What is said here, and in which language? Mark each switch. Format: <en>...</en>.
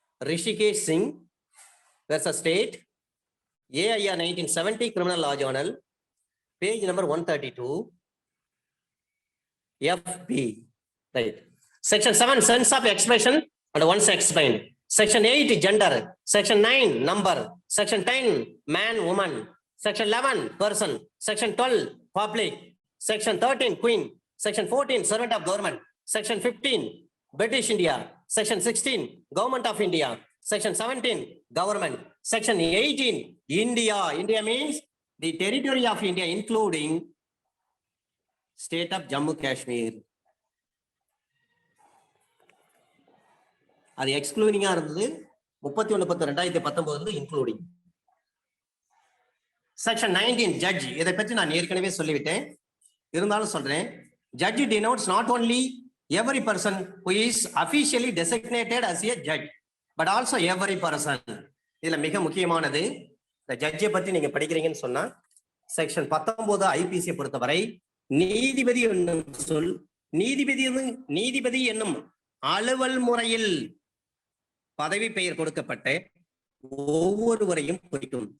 <en>Rishikesh Singh versus state, AIR 1970 criminal law journal, page number 132, FB. Right. Section 7, sense of expression and once explained. Section 8, gender. Section 9, number. Section 10, man, woman. Section 11, person. Section 12, public. Section 13, queen. Section 14, servant of government. Section 15, British India. Section 16, government of India. Section 17, government. Section 18, India. India means the territory of India, including state of Jammu Kashmir.</en> <ta>அது எக்ஸ்க்ளூடிங்கா இருந்தது. 31/10/2019 including.</ta> <en>Section 19 judge.</en> <ta>இதை பற்றி நான் ஏற்கனவே சொல்லிவிட்டேன், இருந்தாலும் சொல்றேன்.</ta> <en>Judge denotes not only every person who is officially designated as a judge but also every person.</en> <ta>இதுல மிக முக்கியமானது, இந்த ஜட்ஜை பத்தி நீங்க படிக்கிறீங்கன்னு சொன்னா செக்ஷன் 19 IPC பொறுத்தவரை நீதிபதி என்னும் சொல் நீதிபதி என்னும் அலுவல் முறையில் பதவி பெயர் கொடுக்கப்பட்ட ஒவ்வொருவரையும் குறிக்கும்.</ta>